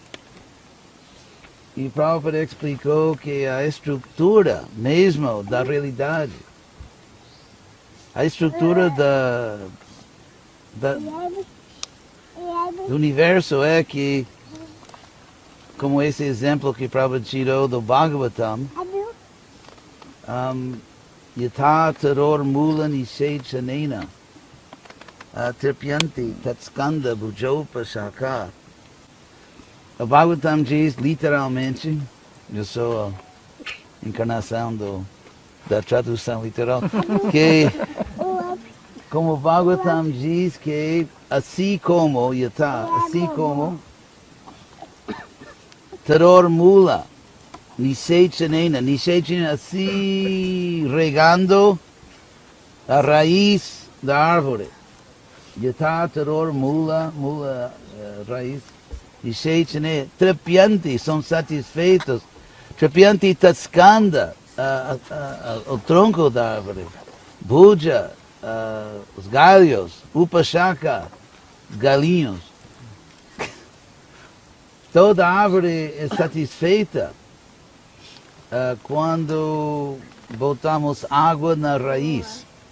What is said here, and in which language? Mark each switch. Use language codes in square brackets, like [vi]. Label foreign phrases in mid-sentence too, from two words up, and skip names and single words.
[pt] E Prabhupada explicou que a estrutura mesmo da realidade, a estrutura do universo é que, como esse exemplo que Prabhupada tirou do Bhagavatam, [sa] यथा तरोर् मूल निषेचनेन तृप्यन्ति तत्स्कन्ध भुजोप शाखा. [pt] O Bhagavatam diz literalmente, eu sou a encarnação da tradução literal, que como o Bhagavatam diz que assim como Yatha, assim como [sa] तरोर् मूल निषेचनेन, [pt] assim regando a raiz da árvore. [sa] यथा तरोर् मूल, raiz. निषेचनेन, तृप्यन्ति, [pt] são satisfeitos. [sa] तृप्यन्ति तत्स्कन्ध, [pt] o tronco da árvore. Bhuja, os galhos. Upashaka, os galinhos. Toda árvore é satisfeita quando botamos água na raiz.